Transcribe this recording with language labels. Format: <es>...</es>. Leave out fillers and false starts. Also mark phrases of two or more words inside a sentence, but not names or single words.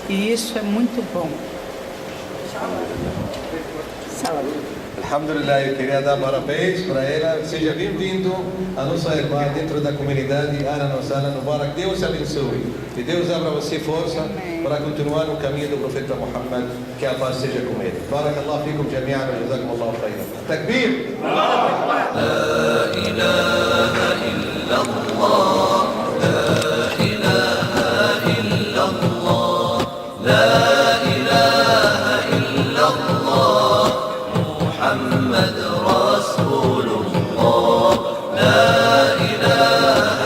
<pt>E isso é muito bom. Saúde. Alhamdulillah, eu queria dar parabéns para ela. Seja bem-vindo a nossa irmã dentro da comunidade. Ana Nosala Mubarak. Deus abençoe. E Deus abra você força para continuar no caminho do profeta Muhammad. Que a paz seja com ele.</pt> <ar>بارك الله فيكم جميعا وجزاكم الله خيرا. تكبير لا إله إلا الله. لا إله إلا الله. La محمد رسول الله لا إله</ar>